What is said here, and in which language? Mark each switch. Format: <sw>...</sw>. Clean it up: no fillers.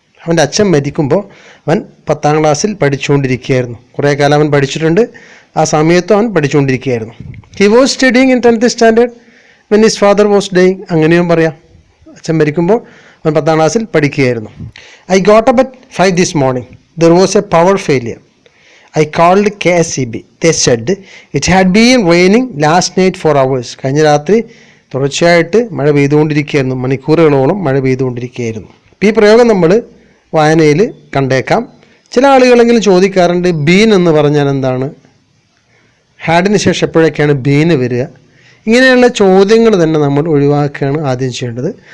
<ml>അവൻ്റെ അച്ഛൻ മരിക്കുമ്പോൾ അവൻ 10ാം ക്ലാസ്സിൽ പഠിച്ചുകൊണ്ടിരിക്കുകയായിരുന്നു. കുറേ കാലം അവൻ പഠിച്ചിട്ടുണ്ട്. ആ സമയത്തും അവൻ പഠിച്ചുകൊണ്ടിരിക്കുകയായിരുന്നു.</ml> <en>He was studying in 10th standard when his father was dying.</en> <ml>അങ്ങനെയും പറയാം. അച്ഛൻ മരിക്കുമ്പോൾ അവൻ 10ാം ക്ലാസ്സിൽ പഠിക്കുകയായിരുന്നു.</ml> <en>I got up at 5 this morning. There was a power failure. I called KSEB. They said it had been raining last night for hours.</en> <ml>കഴിഞ്ഞ രാത്രി തുടർച്ചയായിട്ട് മഴ പെയ്തുകൊണ്ടിരിക്കുകയായിരുന്നു, മണിക്കൂറുകളോളം മഴ പെയ്തുകൊണ്ടിരിക്കുകയായിരുന്നു. ഈ പ്രയോഗം നമ്മൾ വായനയിൽ കണ്ടേക്കാം. ചില ആളുകളെങ്കിലും ചോദിക്കാറുണ്ട്, ബീൻ എന്ന് പറഞ്ഞാൽ എന്താണ്? ഹാഡിന് ശേഷം എപ്പോഴൊക്കെയാണ് ബീന് വരിക? ഇങ്ങനെയുള്ള ചോദ്യങ്ങൾ തന്നെ നമ്മൾ ഒഴിവാക്കുകയാണ് ആദ്യം ചെയ്യേണ്ടത്.</ml>